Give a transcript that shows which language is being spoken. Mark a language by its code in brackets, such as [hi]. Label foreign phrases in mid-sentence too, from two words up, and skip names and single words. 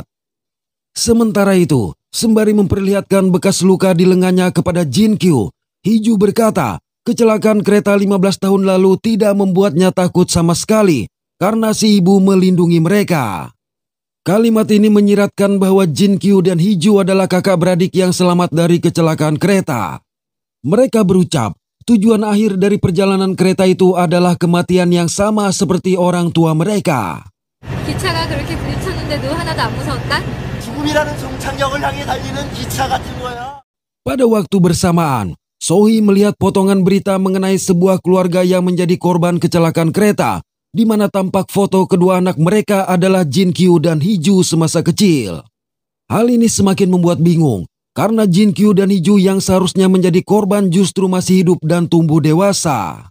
[id] Sementara itu, sembari memperlihatkan bekas luka di lengannya kepada Jin-kyu, Hiju berkata, kecelakaan kereta 15 tahun lalu tidak membuatnya takut sama sekali karena si ibu melindungi mereka. Kalimat ini menyiratkan bahwa Jin-kyu dan Hiju adalah kakak beradik yang selamat dari kecelakaan kereta. Mereka berucap, tujuan akhir dari perjalanan kereta itu adalah kematian yang sama seperti orang tua mereka. [ko] 기차가 그렇게 부딪혔는데도 하나도 안 무서웠다? 죽음이라는 종착역을 향해 달리는 기차 같은 거야. [id] Pada waktu bersamaan, Sohee melihat potongan berita mengenai sebuah keluarga yang menjadi korban kecelakaan kereta, di mana tampak foto kedua anak mereka adalah Jin-kyu dan Hiju semasa kecil. Hal ini semakin membuat bingung, karena Jin-kyu dan Hiju yang seharusnya menjadi korban justru masih hidup dan tumbuh dewasa.